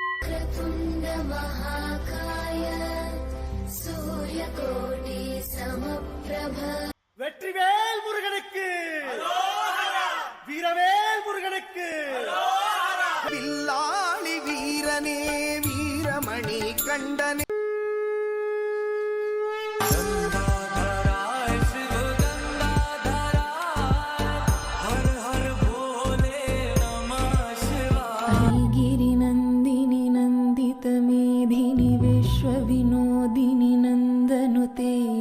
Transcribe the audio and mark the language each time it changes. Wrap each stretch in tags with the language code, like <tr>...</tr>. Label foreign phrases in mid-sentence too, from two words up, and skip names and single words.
<sa>वक्रतुण्ड महाकाय सूर्यकोटि समप्रभ</sa> <ta>வெற்றிவேல் முருகனுக்கு வீரவேல் முருகனுக்கு வில்லாளி வீரனே வீரமணி கண்டனே</ta> <sa>गिरिनन्दिनि नन्दितमेधिनि विश्वविनोदिनि नन्दनुते</sa>